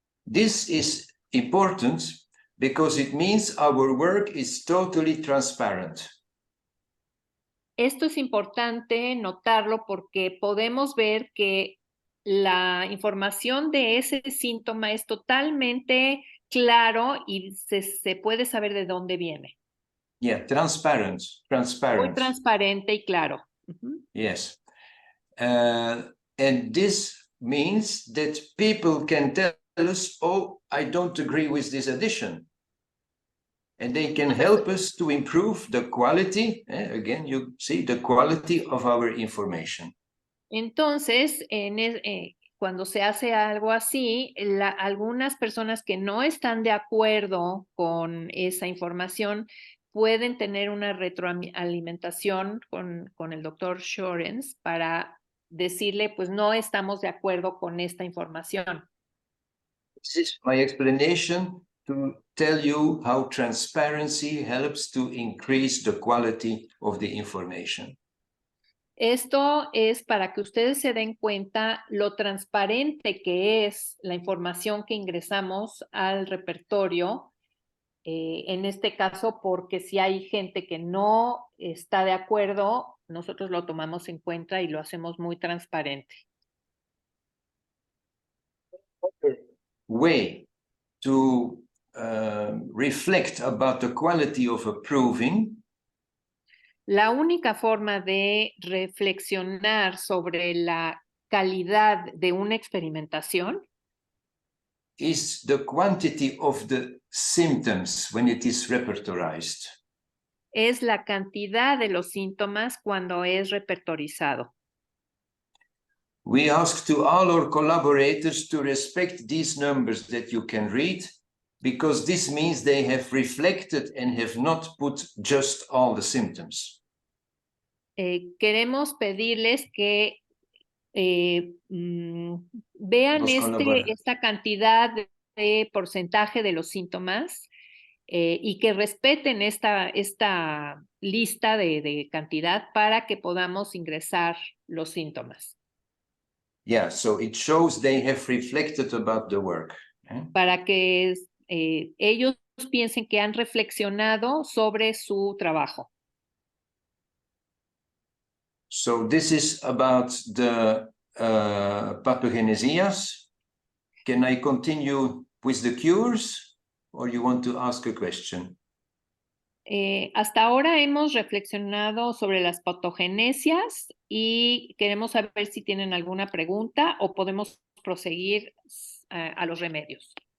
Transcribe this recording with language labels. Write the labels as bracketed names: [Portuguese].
[English] This is important because it means our work is totally transparent. [Spanish] Esto es importante notarlo porque podemos ver que la información de ese síntoma es totalmente claro y se puede saber de dónde viene. [English] Yeah, transparent. [Spanish] Muy transparente y claro. Ujú. [English] Yes. And this means that people can tell us, oh, I don't agree with this addition. And they can help us to improve the quality, again, you see, the quality of our information. [Spanish] Entonces, cuando se hace algo así, algunas personas que no están de acuerdo con esa información pueden tener una retroalimentación con el doctor Schorens para decirle, pues no estamos de acuerdo con esta información. [English] This is my explanation to tell you how transparency helps to increase the quality of the information. [Spanish] Esto es para que ustedes se den cuenta lo transparente que es la información que ingresamos al repertorio. En este caso, porque si hay gente que no está de acuerdo, nosotros lo tomamos en cuenta y lo hacemos muy transparente. [English] Way to reflect about the quality of a proving [Spanish] La única forma de reflexionar sobre la calidad de una experimentación [English] is the quantity of the symptoms when it is repertorized. [Spanish] es la cantidad de los síntomas cuando es repertorizado. [English] We ask to all our collaborators to respect these numbers that you can read, because this means they have reflected and have not put just all the symptoms. [Spanish] Queremos pedirles que vean esta cantidad de porcentaje de los síntomas y que respeten esta lista de cantidad para que podamos ingresar los síntomas. [English] Yeah, so it shows they have reflected about the work. [Spanish] Para que ellos piensen que han reflexionado sobre su trabajo. [English] So this is about the pathogenesias. Can I continue with the cures, or you want to ask a question? [Spanish] Hasta ahora hemos reflexionado sobre las patogenesias y queremos saber si tienen alguna pregunta o podemos proseguir a los remedios.